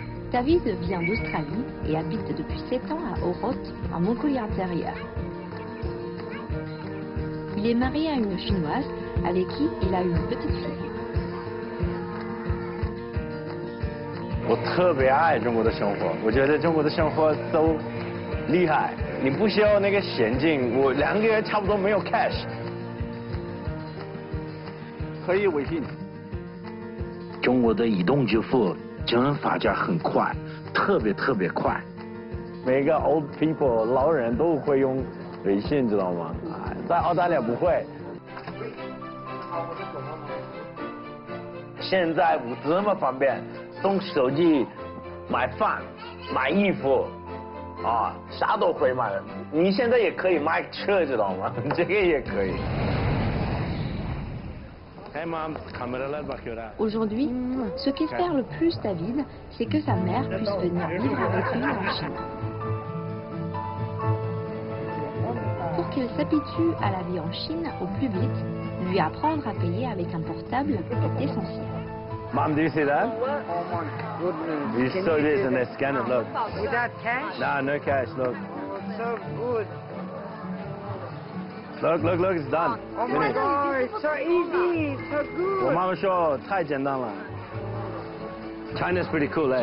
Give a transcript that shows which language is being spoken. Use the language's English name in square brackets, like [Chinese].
[French] David vient d'Australie et habite depuis 7 ans à Oroth, en Mongolie intérieure. Il est marié à une Chinoise avec qui il a une petite fille. [Chinese] 我特别爱中国的生活，我觉得中国的生活都厉害，你不需要那个现金，我2个月差不多没有 cash， 可以微信。中国的移动支付真发展很快，特别快。每个 [English] old people [Chinese] 老人都会用微信，知道吗？在澳大利亚不会。现在这么方便。从手机买饭、买衣服，啥都会买。你现在也可以买车，知道吗？这个也可以。 [French] Aujourd'hui, ce qu'espère le plus David, c'est que sa mère puisse venir vivre avec lui en Chine. Pour qu'il s'habitue à la vie en Chine au plus vite, lui apprendre à payer avec un portable est essentiel. [English] Mom, do you see that? Oh my goodness. You saw this and they scan it, look. Without cash? No, no cash, look. So good. Look, it's done. Oh my God, it's so easy, it's so [Chinese] 我 [English] good. [Chinese] 妈妈说太简单了。 [English] China's pretty cool, eh?